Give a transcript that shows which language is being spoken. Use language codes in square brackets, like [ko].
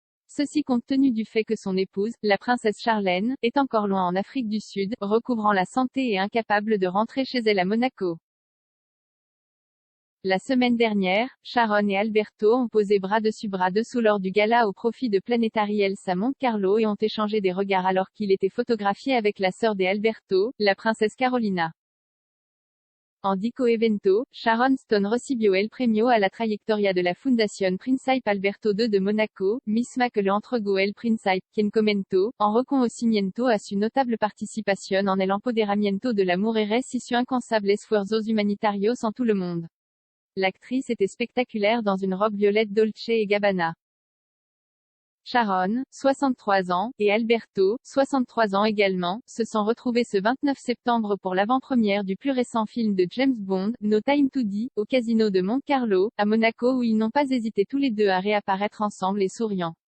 [fr] Ceci compte tenu du fait que son épouse, la princesse Charlène, est encore loin en Afrique du Sud, recouvrant la santé et incapable de rentrer chez elle à Monaco. La semaine dernière, Sharon et Alberto ont posé bras dessus bras dessous lors du gala au profit de Planetary Health à Monte Carlo et ont échangé des regards alors qu'il était photographié avec la sœur d'Alberto, la princesse Carolina. [es] En dico evento, Sharon Stone recibió el premio a la trayectoria de la Fundación Príncipe Alberto II de Monaco, misma que le entregó el Príncipe, quien comentó, en reconocimiento a su notable participación en el empoderamiento de la mujeres y su incansable esfuerzos humanitarios en [fr] tout le monde. L'actrice était spectaculaire dans une robe violette Dolce & Gabbana. Sharon, 63 ans, et Alberto, 63 ans également, se sont retrouvés ce 29 septembre pour l'avant-première du plus récent film de James Bond, No Time to Die, au casino de Monte Carlo, à Monaco où ils n'ont pas hésité tous les deux à réapparaître ensemble et souriant.